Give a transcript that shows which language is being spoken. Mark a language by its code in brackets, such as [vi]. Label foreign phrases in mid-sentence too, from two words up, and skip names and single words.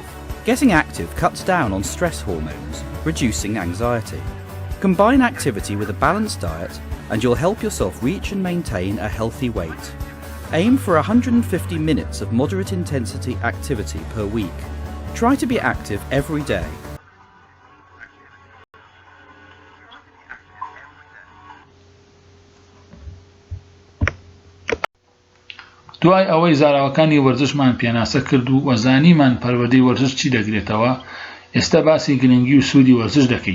[en] Getting active cuts down on stress hormones, reducing anxiety. Combine activity with a balanced diet and you'll help yourself reach and maintain a healthy weight. Aim for 150 minutes of moderate intensity activity per week. Try to be active every day. [ckb] دوای ئەوەی زاراوەکانی وەرزشمان پێناسە کرد و وەزانیمان پەروەردەی وەرزش چی دەگرێتەوە، ئێستا باسی گرنگی و سوودی وەرزش دەکەین.